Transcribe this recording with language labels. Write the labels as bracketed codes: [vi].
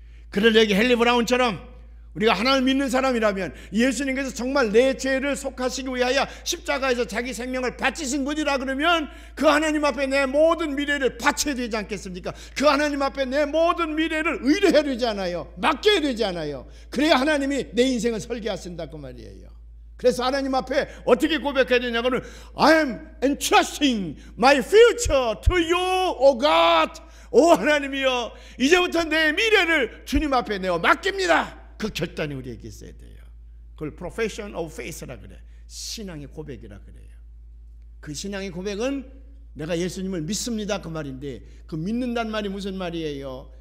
[ko] 그를 여기 헨리 브라운처럼 우리가 하나님을 믿는 사람이라면 예수님께서 정말 내 죄를 속하시기 위하여 십자가에서 자기 생명을 바치신 분이라 그러면 그 하나님 앞에 내 모든 미래를 바쳐야 되지 않겠습니까? 그 하나님 앞에 내 모든 미래를 의뢰해야 되지 않아요? 맡겨야 되지 않아요? 그래야 하나님이 내 인생을 설계하신다 그 말이에요. 그래서 하나님 앞에 어떻게 고백해야 되냐고는 [en] I am entrusting my future to you, O God. [ko] 오 하나님이여, 이제부터 내 미래를 주님 앞에 내어 맡깁니다. 그 결단이 우리에게 있어야 돼요. 그걸 [en] profession of faith [ko] 라 그래. 신앙의 고백이라 그래요. 그 신앙의 고백은 내가 예수님을 믿습니다 그 말인데, 그 믿는다는 말이 무슨 말이에요?